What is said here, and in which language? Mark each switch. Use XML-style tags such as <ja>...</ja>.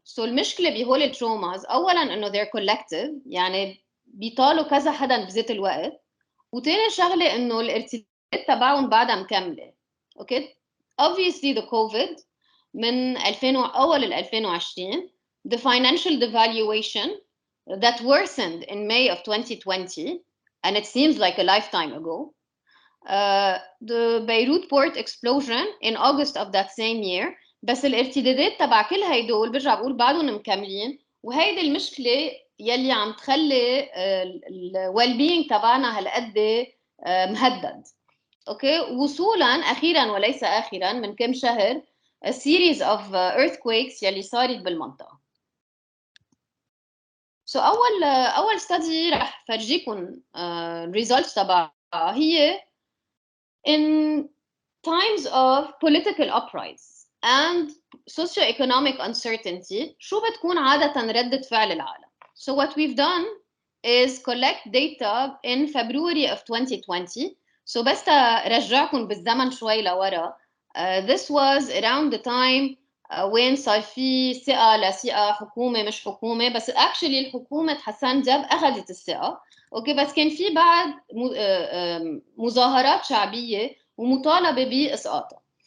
<ar>So المشكلة بهول التروماز أولاً إنه</ar> <en>they're collective،</en> <ar>يعني بيطالوا كذا حدا بذات الوقت. وتاني شغلة إنه الارتدادات تبعهم بعدها مكملة.</ar> <en>Okay, obviously the COVID</en> <ar>من أول</ar> <en>2020, the financial devaluation that worsened in May of 2020, and it seems like a lifetime ago, the Beirut port explosion in August of that same year.</en> <ar>بس الارتدادات تبع كل هيدول برجع بقول بعدهم مكملين، وهيدي المشكلة يلي عم تخلي الويل بينج تبعنا هالقد مهدد. اوكي، وصولا اخيرا وليس اخرا من كم شهر</ar> <en>a series of earthquakes</en> <ar>يلي صارت بالمنطقة. So اول study رح فرجيكم results تبعها هي</ar> <en>in times of political uprising and socio-economic uncertainty</en> <ar>شو بتكون عادة ردة فعل العالم.</ar> <en>So what we've done is collect data in February of 2020.</en> <ar>So بس رجعكم بالزمن شوي لورا.</ar> <en>This was around the time</en> <ar>وين صار في ثقة لثقة، حكومة مش حكومة، بس actually الحكومة حسن دياب أخذت الثقة. اوكي، بس كان في بعد مظاهرات شعبية ومطالبة بإسقاطها.</ar>